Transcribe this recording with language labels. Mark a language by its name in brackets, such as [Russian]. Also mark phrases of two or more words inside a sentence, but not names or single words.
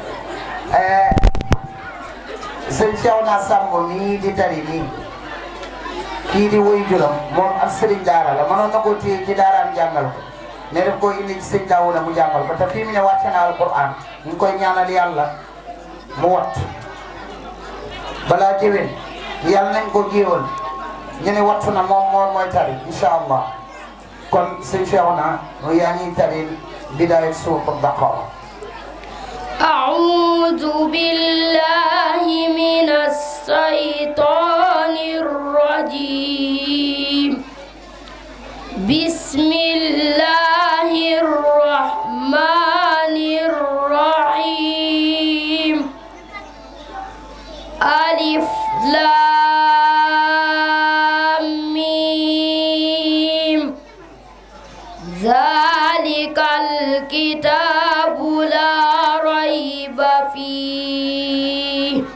[Wolof] sëñ Cheikh naa Samb mii di tari nii kii di woy juram moom ab sëriñ daara la mënoon na koo téye ci daaraam jàngal ko ne def koo indi ci sëñ Daawuda mu jàngal ko te fii mu ne wàcce na alquran ñu ngi koy ñaanal yàlla mu wat balaa déwén yàlla nañ ko géewal ñu ne wattu na moom mooy tari [Arabic] إن شاء الله [Wolof] kon sëñ Cheikh naa yaa ngi tari [Arabic] بداية سورة البقرة. أعوذ بالله من الشيطان الرجيم بسم الله الرحمن الرحيم ألف لام ميم ذلك الكتاب لا ريب فيه